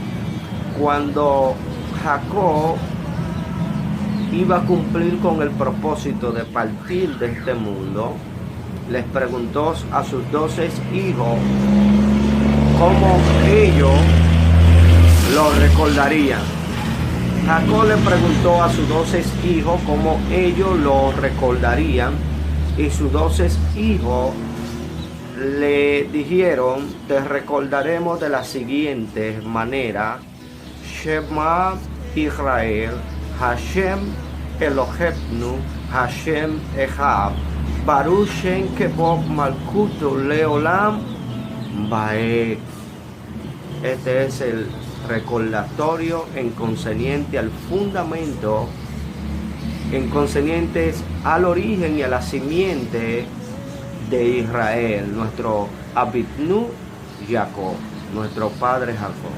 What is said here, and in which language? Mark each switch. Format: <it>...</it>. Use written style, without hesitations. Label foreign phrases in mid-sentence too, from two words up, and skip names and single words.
<es>Cuando Jacob iba a cumplir con el propósito de partir de este mundo, les preguntó a sus 12 hijos cómo ellos lo recordarían. Jacob le preguntó a sus 12 hijos cómo ellos lo recordarían, y sus 12 hijos le dijeron: te recordaremos de la siguiente manera:</es> <he>שמע ישראל, השם אלוהינו, השם אחד, ברוך שם כבוד מלכותו לעולם ועד.</he> <es>Este es el recordatorio en consonante al fundamento, en consonantes al origen y a la simiente de Israel, nuestro Abitnu Jacob, nuestro padre Jacob.</es>